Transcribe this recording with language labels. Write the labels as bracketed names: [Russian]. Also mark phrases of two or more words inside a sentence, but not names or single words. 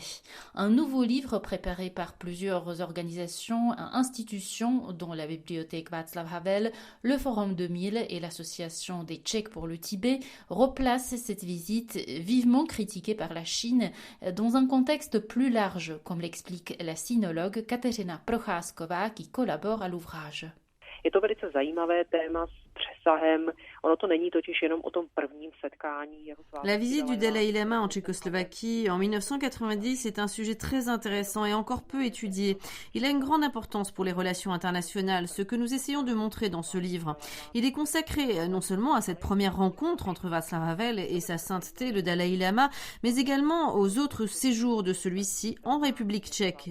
[French] Un nouveau livre préparé par plusieurs organisations et institutions, dont la bibliothèque Václav Havel, le Forum 2000 et l'Association des Tchèques pour le Tibet, replace cette visite vivement critiquée par la Chine dans un contexte plus large, comme l'explique la sinologue Kateřina Procházková qui collabore à l'ouvrage. [Czech] Je to velice zajímavé téma s přesahem. Ono to není totiž jenom o tom prvním setkání. [French] La visite du Dalai Lama en Tchécoslovaquie en 1990 est un sujet très intéressant et encore peu étudié. Il a une grande importance pour les relations internationales, ce que nous essayons de montrer dans ce livre. Il est consacré non seulement à cette première rencontre entre Václav Havel et sa sainteté, le Dalai Lama, mais également aux autres séjours de celui-ci en République tchèque.